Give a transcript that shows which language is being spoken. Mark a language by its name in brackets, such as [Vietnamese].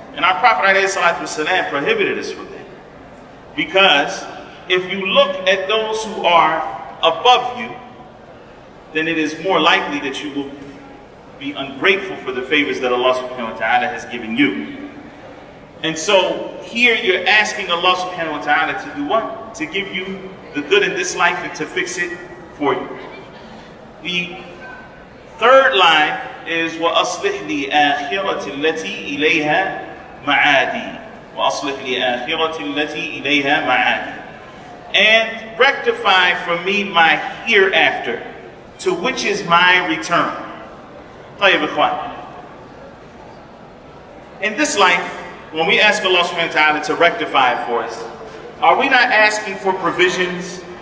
[English] And our Prophet ﷺ prohibited us from that. Because if you look at those who are above you, then it is more likely that you will be ungrateful for the favors that Allah subhanahu wa ta'ala has given you. And so here you're asking Allah subhanahu wa ta'ala to do what? To give you the good in this life and to fix it for you. The third line is [Arabic] وَأَصْلِحْ لِآخِرَةِ الَّتِي إِلَيْهَا مَعَادِي. وَأَصْلِحْ لِآخِرَةِ الَّتِي إِلَيْهَا مَعَادِي. [English] And rectify for me my hereafter, to which is my return. [Arabic] طيب إخوان. [English] In this life, when we ask Allah subhanahu wa ta'ala to rectify it for us, are we not asking for provisions?